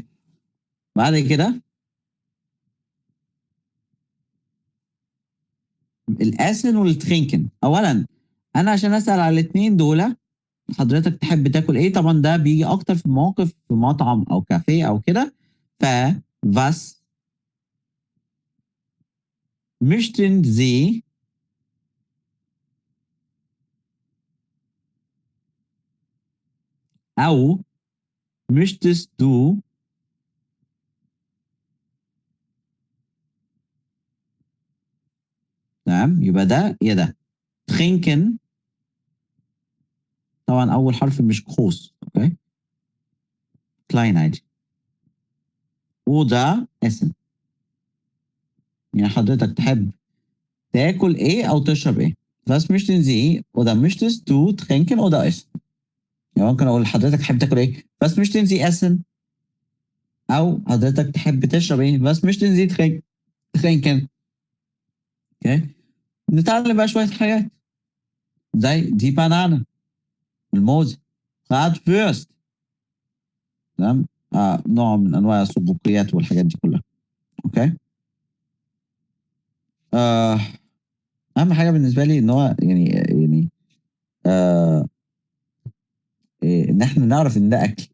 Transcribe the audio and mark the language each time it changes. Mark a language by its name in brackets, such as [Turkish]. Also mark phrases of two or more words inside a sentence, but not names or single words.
[Arabic] بعد كده الاسن والترينكن. اولا انا عشان اسال على الاثنين دول حضرتك تحب تاكل ايه؟ طبعا ده بيجي اكتر في مواقف في مطعم او كافيه او كده. ف [German] was möchten Sie [Arabic] او [German] möchtest du [Arabic] تمام؟ يبقى ده يا ده. trinken طبعا اول حرف مش قوس. اوكي؟ klein عادي. [German] oder essen [Arabic] يعني حضرتك تحب تاكل ايه او تشرب ايه. [German] was möchten Sie oder möchtest du trinken oder essen. [Arabic] يعني ممكن اقول لحضرتك تحب تاكل ايه؟ [German] was möchten Sie essen [Arabic] او حضرتك تحب تشرب ايه؟ [German] was möchten Sie trinken. [Arabic] اوكي؟ نتعلم بقى شويه حاجات زي دي بانانا، الموز، فيرست. تمام؟ نوع من انواع السبوقيات والحاجات دي كلها. اوكي؟ آه اهم حاجه بالنسبه لي ان هو يعني آه ان احنا نعرف ان ده اكل.